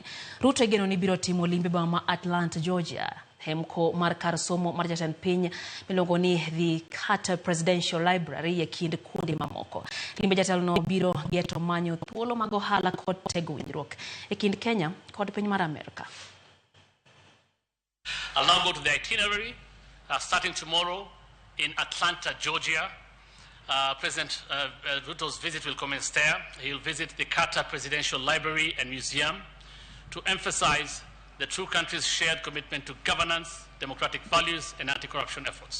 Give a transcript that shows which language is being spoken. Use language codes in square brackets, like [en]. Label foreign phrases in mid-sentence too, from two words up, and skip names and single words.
[luo] Ruto igeno ni biro timo limbe ma Atlanta, Georgia. Hemko mar kar somo mar jatend piny miluongo ni the Carter Presidential Library e kind kuonde mamoko. Limbe jatelono biro geto manyo thuolo mag ohala kod tego winjruok e kind Kenya kod piny mar Amerka. [en] I'll now go to the itinerary, starting tomorrow in Atlanta, Georgia. President Ruto's visit will commence there. He'll visit the Carter Presidential Library and Museum to emphasize the two countries' shared commitment to governance, democratic values, and anti-corruption efforts.